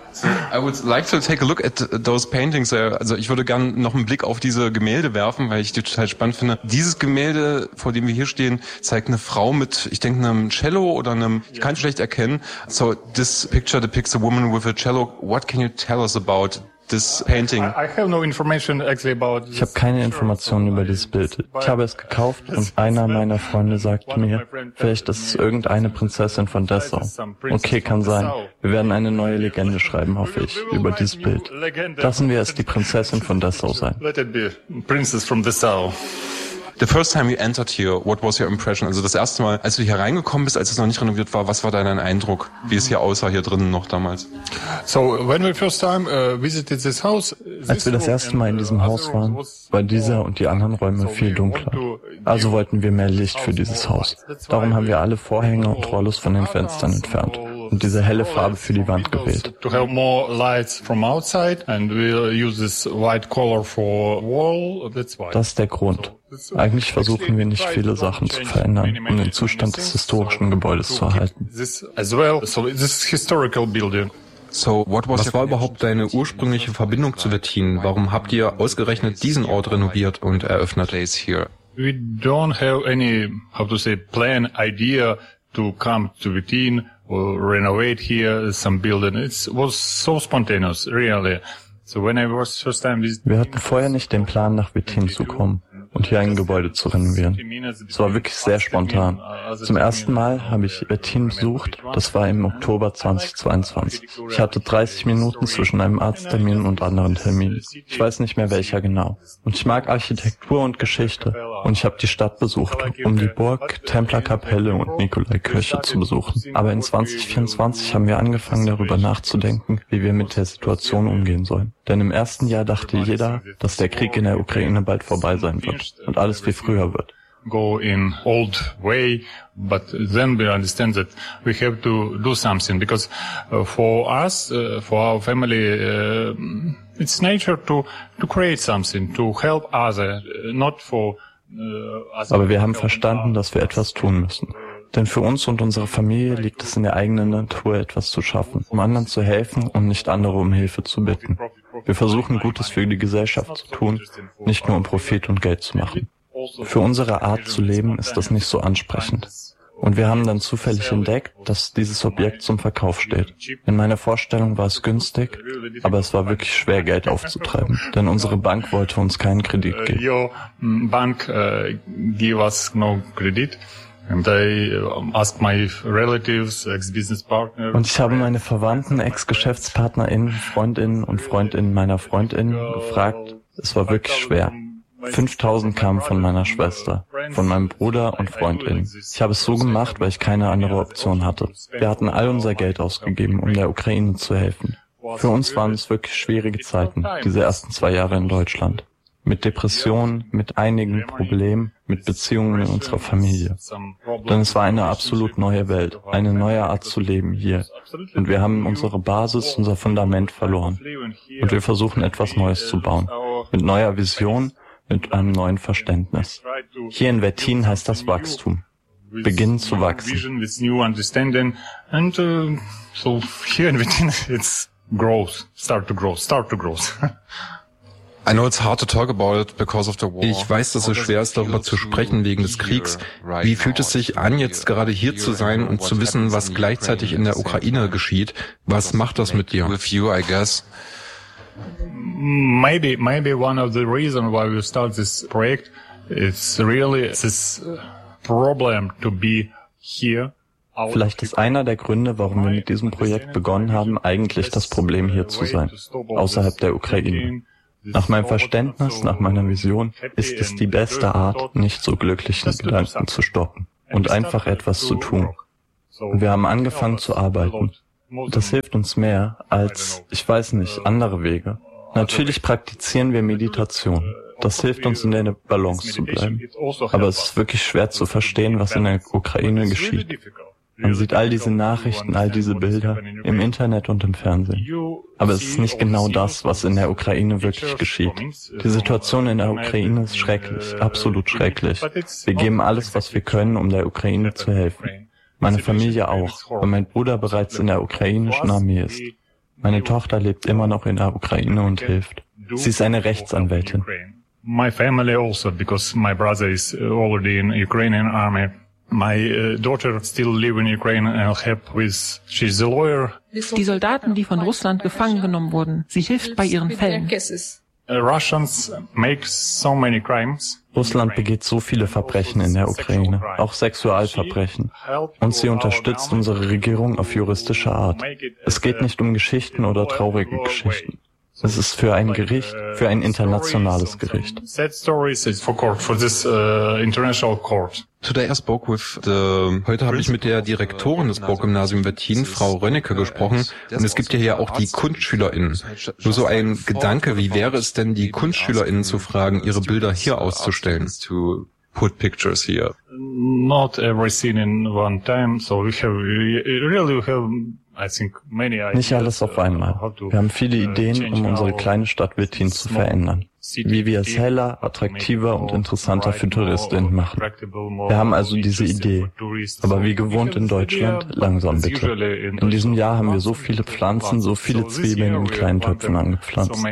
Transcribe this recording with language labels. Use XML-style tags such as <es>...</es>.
<en>So I would like to take a look at those paintings.</en> <de>Also ich würde gern noch einen Blick auf diese Gemälde werfen, weil ich die total spannend finde. Dieses Gemälde, vor dem wir hier stehen, zeigt eine Frau mit, ich denke, einem Cello oder einem, ich kann es schlecht erkennen.</de> <en>So this picture depicts a woman with a cello. What can you tell us about this painting? I have no information actually about this.</en> <de>Ich habe keine Informationen über dieses Bild. Ich habe es gekauft und einer meiner Freunde sagte mir, vielleicht ist es irgendeine Prinzessin von Dessau. Okay, kann sein. Wir werden eine neue Legende schreiben, hoffe ich, über dieses Bild. Lassen wir es die Prinzessin von Dessau sein.</de> <en>Let it be Princess from Dessau. The first time you entered here, what was your impression?</en> <de>Also das erste Mal, als du hier reingekommen bist, als es noch nicht renoviert war, was war dein Eindruck, wie es hier aussah, hier drinnen noch damals?</de> <en>So, when we first time visited this house,</en> <de>als wir das erste Mal in diesem Haus waren, war dieser und die anderen Räume viel dunkler. Also wollten wir mehr Licht für dieses Haus. Darum haben wir alle Vorhänge und Rollos von den Fenstern entfernt und diese helle Farbe für die Wand gewählt.</de> <en>To have more lights from outside and we use this white color for wall, that's why.</en> <de>Das ist der Grund. Eigentlich versuchen wir nicht viele Sachen zu verändern, um den Zustand des historischen Gebäudes zu erhalten. Was war überhaupt deine ursprüngliche Verbindung zu Wettin? Warum habt ihr ausgerechnet diesen Ort renoviert und eröffnet?</de> <en>We don't have any, how to say, plan, idea to come to Wettin or renovate here some building. It was so spontaneous, really. So when I was first time visiting,</en> <de>wir hatten vorher nicht den Plan, nach Wettin zu kommen und hier ein Gebäude zu renovieren. Es war wirklich sehr spontan. Zum ersten Mal habe ich Wettin besucht, das war im Oktober 2022. Ich hatte 30 Minuten zwischen einem Arzttermin und anderen Terminen. Ich weiß nicht mehr welcher genau. Und ich mag Architektur und Geschichte. Und ich habe die Stadt besucht, um die Burg, Templerkapelle und Nikolaikirche zu besuchen. Aber in 2024 haben wir angefangen, darüber nachzudenken, wie wir mit der Situation umgehen sollen. Denn im ersten Jahr dachte jeder, dass der Krieg in der Ukraine bald vorbei sein wird und alles wie früher wird.</de> <en>Go in old way, but then we understand that we have to do something because for us, for our family, it's nature to create something, to help other, not for.</en> <de>Aber wir haben verstanden, dass wir etwas tun müssen. Denn für uns und unsere Familie liegt es in der eigenen Natur, etwas zu schaffen, um anderen zu helfen und nicht andere um Hilfe zu bitten. Wir versuchen, Gutes für die Gesellschaft zu tun, nicht nur um Profit und Geld zu machen. Für unsere Art zu leben ist das nicht so ansprechend. Und wir haben dann zufällig entdeckt, dass dieses Objekt zum Verkauf steht. In meiner Vorstellung war es günstig, aber es war wirklich schwer, Geld aufzutreiben, denn unsere Bank wollte uns keinen Kredit geben.</de> <en>Your bank gave us no credit. And I asked my relatives, ex-business partners.</en> <de>Und ich habe meine Verwandten, Ex-GeschäftspartnerInnen, Freundinnen und Freundinnen meiner Freundinnen gefragt. Es war wirklich schwer. 5.000 kamen von meiner Schwester, von meinem Bruder und FreundInnen. Ich habe es so gemacht, weil ich keine andere Option hatte. Wir hatten all unser Geld ausgegeben, um der Ukraine zu helfen. Für uns waren es wirklich schwierige Zeiten, diese ersten 2 Jahre in Deutschland. Mit Depressionen, mit einigen Problemen, mit Beziehungen in unserer Familie. Denn es war eine absolut neue Welt, eine neue Art zu leben hier. Und wir haben unsere Basis, unser Fundament verloren. Und wir versuchen, etwas Neues zu bauen. Mit neuer Vision, mit einem neuen Verständnis. Hier in Wettin heißt das Wachstum. Beginnen zu wachsen.</de> <en>And so here in Wettin it's growth. Start to grow. I know it's hard to talk about it because of the war.</en> <de>Ich weiß, dass es schwer ist, darüber zu sprechen wegen des Kriegs. Wie fühlt es sich an, jetzt gerade hier zu sein und zu wissen, was gleichzeitig in der Ukraine geschieht? Was macht das mit dir?</de> <en>With you, I guess. Maybe one of the reasons why we start this project is really this problem to be here.</en> <de>Vielleicht ist einer der Gründe, warum wir mit diesem Projekt begonnen haben, eigentlich das Problem hier zu sein, außerhalb der Ukraine. Nach meinem Verständnis, nach meiner Vision, ist es die beste Art, nicht so glücklichen Gedanken zu stoppen und einfach etwas zu tun. Und wir haben angefangen zu arbeiten. Das hilft uns mehr als, ich weiß nicht, andere Wege. Natürlich praktizieren wir Meditation, Das hilft uns, in der Balance zu bleiben. Aber es ist wirklich schwer zu verstehen, was in der Ukraine geschieht. Man sieht all diese Nachrichten, all diese Bilder im Internet und im Fernsehen. Aber es ist nicht genau das, was in der Ukraine wirklich geschieht. Die Situation in der Ukraine ist schrecklich, absolut schrecklich. Wir geben alles, was wir können, um der Ukraine zu helfen. Meine Familie auch, weil mein Bruder bereits in der ukrainischen Armee ist. Meine Tochter lebt immer noch in der Ukraine und hilft. Sie ist eine Rechtsanwältin.</de> <en>My family also, because my brother is already in Ukrainian army. My daughter still live in Ukraine and help with, she's a lawyer.</en> <de>Die Soldaten, die von Russland gefangen genommen wurden, sie hilft bei ihren Fällen.</de> <en>Russians make so many crimes.</en> <de>Russland begeht so viele Verbrechen in der Ukraine, auch Sexualverbrechen. Und sie unterstützt unsere Regierung auf juristische Art. Es geht nicht um Geschichten oder traurige Geschichten. Es ist für ein Gericht, für ein internationales Gericht. Heute habe ich mit der Direktorin des Burggymnasium Wettin, Frau Rönnecke, gesprochen. Und es gibt ja hier auch die KunstschülerInnen. Nur so ein Gedanke, wie wäre es denn, die KunstschülerInnen zu fragen, ihre Bilder hier auszustellen?</de> <en>Put pictures here. Not every scene in one time, so we have</en> <de>nicht alles auf einmal. Wir haben viele Ideen, um unsere kleine Stadt Wettin zu verändern. Wie wir es heller, attraktiver und interessanter für TouristInnen machen. Wir haben also diese Idee. Aber wie gewohnt in Deutschland, langsam bitte. In diesem Jahr haben wir so viele Pflanzen, so viele Zwiebeln in kleinen Töpfen angepflanzt.</de>